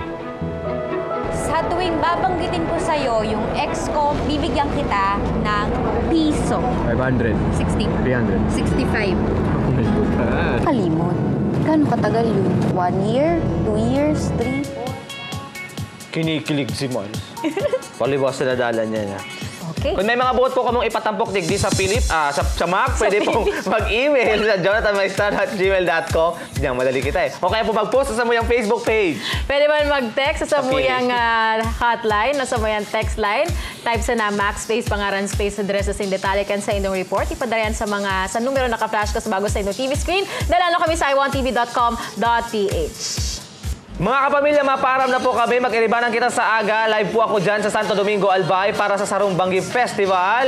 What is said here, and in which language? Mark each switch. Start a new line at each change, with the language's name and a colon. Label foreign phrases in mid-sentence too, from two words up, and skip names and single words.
Filipino: Sa tuwing babanggitin ko sa'yo yung ex ko, bibigyan kita ng piso. 500. 60. 300. 65.
English: Oh my God.
Filipino: Kalimot. Gano'ng katagal yun? 1 year? 2 years? 3? 4? Kinikilig si Mons. Palibas sa nadala niya. Okay.
Bikol: Kung may mga buot po kamong ipatampok digdi sa sa Mac, pwede pong mag-email sa jonathanmaistan@gmail.com. Diyan, madali kita O kaya po mag-post sa muyang Facebook page. Pwede man mag-text sa muyang hotline, sa muyang text line. Type sa na Mac space, pangaran space, address sa detalye sa inyong report. Ipadarayan sa numero naka-flash ka sa bago sa inyong
English: TV screen.
Bikol: Dalano kami sa iwantv.com.ph. Mga kapamilya, maparam na po kami. Mag-iribanan kita sa aga. Live po ako dyan sa Santo Domingo, Albay para sa Sarumbanggi Festival.